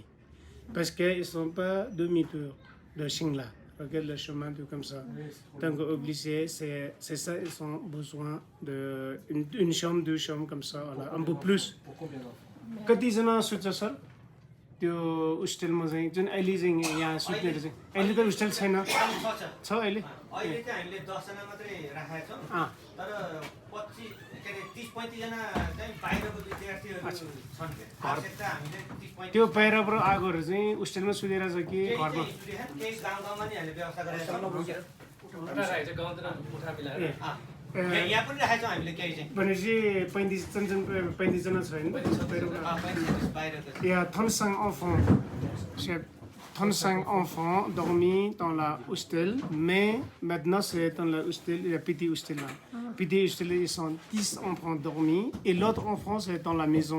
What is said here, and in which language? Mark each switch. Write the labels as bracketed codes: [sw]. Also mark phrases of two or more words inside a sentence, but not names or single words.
[fr] Parce qu'ils ne sont pas demi-tour de Singla. Regarde le chemin comme ça. Donc obligés, c'est ça, ils ont besoin d'une chambre, deux chambres comme ça, voilà, un peu plus. Pour combien d'enfants? [ne] कतिजना सुत्छ सर त्यो होस्टेलमा चाहिँ जुन अहिले चाहिँ यहाँ सुत्नेहरू चाहिँ अहिले त होस्टेल छैन छ अहिले अहिले चाहिँ हामीले 10 जना मात्रै राखेका छौँ तर 25 के अरे 30-35 जना चाहिँ बाहिरको विद्यार्थीहरू छन् के आवश्यकता हामीले 30-35 त्यो बाहिरबाट आएकोहरू चाहिँ होस्टेलमा सुतेर छ कि घरमा केही गाउँमा नि हामीले व्यवस्था गरेका छौँ यहाँ पनि राखेका छौँ हामीले केही चाहिँ भनेपछि 35 जना छ होइन [fr] Il y a 35 enfants. J'ai 35 enfants dormis dans la hostel, mais maintenant c'est dans la hostel, le petit hostel là. Petit hostel, ils sont 10 enfants dormis et l'autre enfant c'est dans la maison.